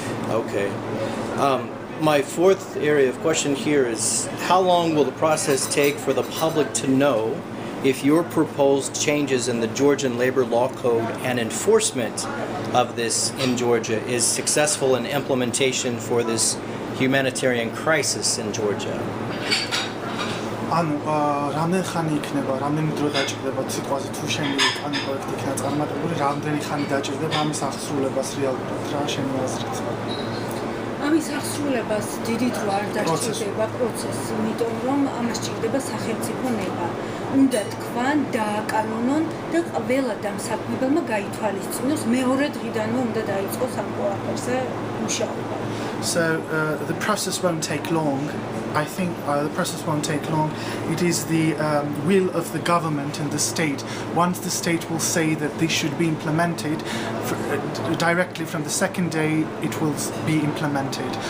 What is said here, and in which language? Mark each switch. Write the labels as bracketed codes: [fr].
[en] Okay. My fourth area of question here is how long will the process take for the public to know if your proposed changes in the Georgian labor law code and enforcement of this in Georgia is successful in implementation for this humanitarian crisis in Georgia? [ka] ანუ რამდენი ხანი იქნება, რამდენი დრო დაჭირდება სიტყვაზე თუ შენი კანი პროექტი იქნება წარმატებული, რამდენი ხანი დაჭირდება ამის აღსრულებას რეალურად, რა შენი აზრით? ამის აღსრულებას დიდი დრო არ დაჭირდება პროცესი, იმიტომ რომ ამას ჭირდება სახელმწიფო ნება. უნდა თქვან, დააკანონონ და ყველა დამსაქმებელმა გაითვალისწინოს მეორე დღიდანვე უნდა დაიწყოს ამ ყველაფერზე მუშაობა. [en] So the process won't take long. I think the process won't take long. It is the will of the government and the state. Once the state will say that this should be implemented, directly from the second day it will be implemented.